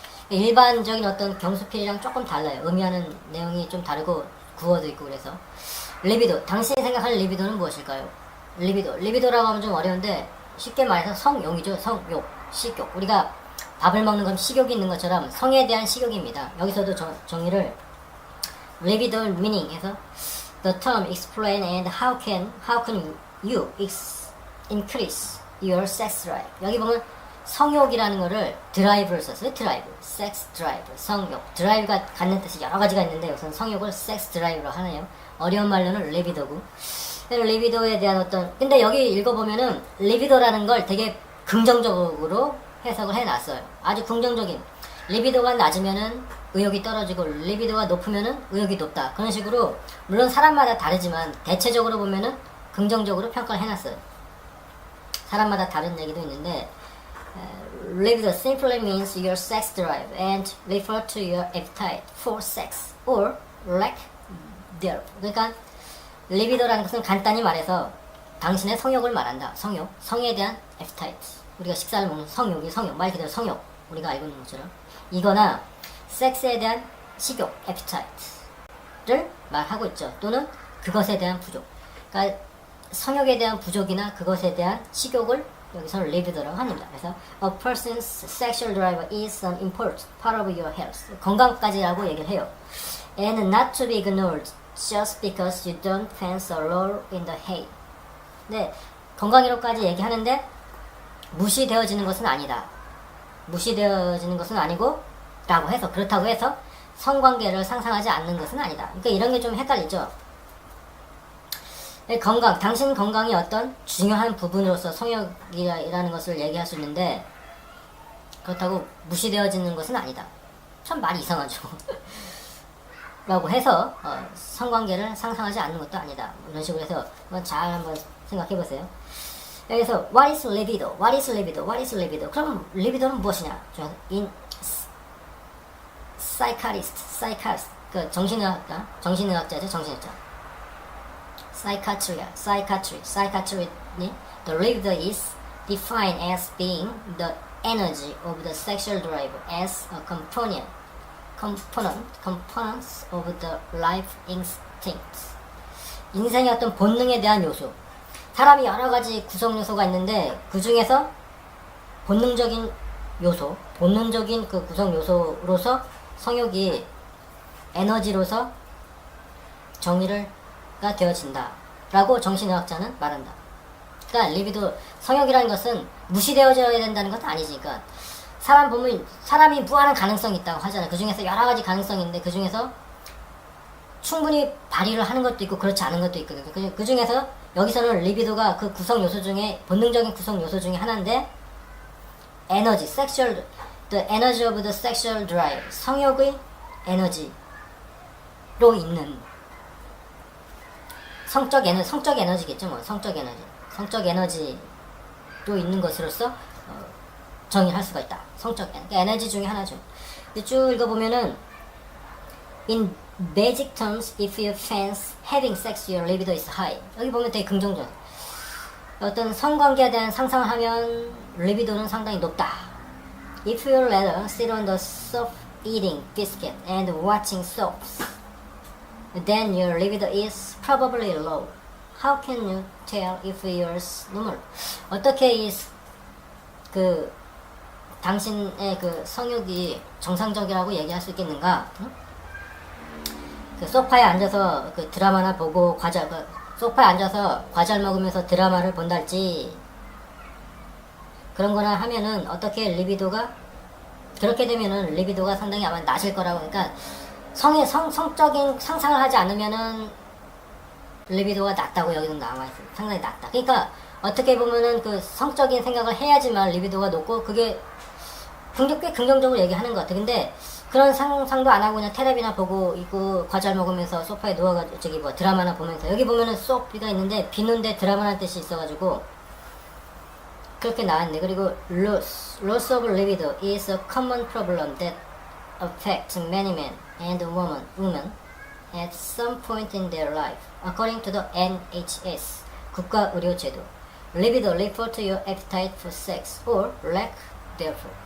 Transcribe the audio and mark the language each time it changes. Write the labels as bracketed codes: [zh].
[ko] 일반적인 어떤 경수필이랑 조금 달라요. 의미하는 내용이 좀 다르고 구어도 있고 그래서 리비도. 당신이 생각하는 리비도는 무엇일까요? 리비도라고 하면 좀 어려운데 쉽게 말해서 성욕이죠. 성욕, 식욕. 우리가 밥을 먹는 건 식욕이 있는 것처럼 성에 대한 식욕입니다. 여기서도 정의를 [en] libido meaning [ko] 해서 [en] the term explain and how can you increase your sex drive. [ko] 여기 보면 성욕이라는 거를 드라이브를 썼어요. 드라이브, 섹스 드라이브, 성욕. 드라이브가 갖는 뜻이 여러 가지가 있는데 우선 성욕을 섹스 드라이브로 하네요. 어려운 말로는 리비도고 리비도에 대한 어떤 근데 여기 읽어보면은 리비도라는 걸 되게 긍정적으로 해석을 해놨어요. 아주 긍정적인 리비도가 낮으면은 의욕이 떨어지고 리비도가 높으면은 의욕이 높다 그런 식으로 물론 사람마다 다르지만 대체적으로 보면은 긍정적으로 평가를 해놨어요. 사람마다 다른 얘기도 있는데 [en] libido simply means your sex drive and refer to your appetite for sex or lack thereof. [ko] 그러니까 리비도라는 것은 간단히 말해서 당신의 성욕을 말한다. 성욕, 성에 대한 appetite. 우리가 식사를 먹는 성욕이 성욕, 말 그대로 성욕. 우리가 알고 있는 것처럼 이거나 섹스에 대한 식욕, appetite를 말하고 있죠. 또는 그것에 대한 부족. 그러니까 성욕에 대한 부족이나 그것에 대한 식욕을 여기서는 libido라고 합니다. [en] 그래서 a person's sexual drive is an important part of your health. [ko] 건강까지라고 얘기를 해요. [en] And not to be ignored just because you don't fancy a roll in the hay. [ko] 네, 건강이로까지 얘기하는데 무시되어지는 것은 아니다. 무시되어지는 것은 아니고 라고 해서 그렇다고 해서 성관계를 상상하지 않는 것은 아니다. 그러니까 이런 게 좀 헷갈리죠. 건강, 당신 건강이 어떤 중요한 부분으로서 성욕이라는 것을 얘기할 수 있는데 그렇다고 무시되어지는 것은 아니다. 참 말이 이상하죠. 라고 해서 성관계를 상상하지 않는 것도 아니다. 이런 식으로 해서 잘 한번 생각해 보세요. 여기서 [en] What is libido? What is libido? What is libido? [ko] 그럼 libido는 무엇이냐? [en] In psychiatrist, [ko] 그 정신의학자죠, 정신의학자. [en] Psychiatry. The libido is defined as being the energy of the sexual drive as a components of the life instinct. [ko] 인생의 어떤 본능에 대한 요소. 사람이 여러 가지 구성 요소가 있는데 그 중에서 본능적인 그 구성 요소로서 성욕이 에너지로서 정의가 되어진다라고 정신의학자는 말한다. 그러니까 리비도 성욕이라는 것은 무시되어져야 된다는 것은 아니지. 그러니까 사람 보면 사람이 무한한 가능성이 있다고 하잖아요. 그 중에서 여러 가지 가능성이 있는데 그 중에서 충분히 발휘를 하는 것도 있고 그렇지 않은 것도 있거든요. 그 중에서 여기서는 리비도가 그 구성 요소 중에 본능적인 구성 요소 중에 하나인데 에너지, [en] the energy of the sexual drive, [ko] 성욕의 에너지로 있는 성적 에너지겠죠, 뭐 성적 에너지로 있는 것으로서 정의할 수가 있다. 성적 에너지 중에 하나죠. 쭉 읽어보면은 [en] in basic terms, if you fancy having sex, your libido is high. [ko] 여기 보면 되게 긍정적. 어떤 성관계에 대한 상상을 하면 리비도는 상당히 높다. [en] If you rather sit on the sofa eating biscuit and watching soaps, then your libido is probably low. How can you tell if yours normal? [ko] 어떻게 그 당신의 그 성욕이 정상적이라고 얘기할 수 있겠는가? 그 소파에 앉아서 그 드라마나 보고 소파에 앉아서 과자를 먹으면서 드라마를 본달지 그런 거나 하면은 어떻게 리비도가 그렇게 되면은 리비도가 상당히 아마 낮을 거라고. 그러니까 성적인 상상을 하지 않으면은 리비도가 낮다고 여기는 나와 있어요. 상당히 낮다. 그러니까 어떻게 보면은 그 성적인 생각을 해야지만 리비도가 높고 그게 꽤 긍정적으로 얘기하는 것 같아. 근데 그런 상상도 안 하고 그냥 텔레비나 보고 있고 과자를 먹으면서 소파에 누워가지고 드라마나 보면서 여기 보면은 소프가 있는데 비는데 드라마라는 뜻이 있어가지고 그렇게 나왔는데 그리고 [en] loss of libido is a common problem that affects many men and women at some point in their life according to the NHS [ko] 국가의료제도. [en] libido refer to your appetite for sex or lack thereof.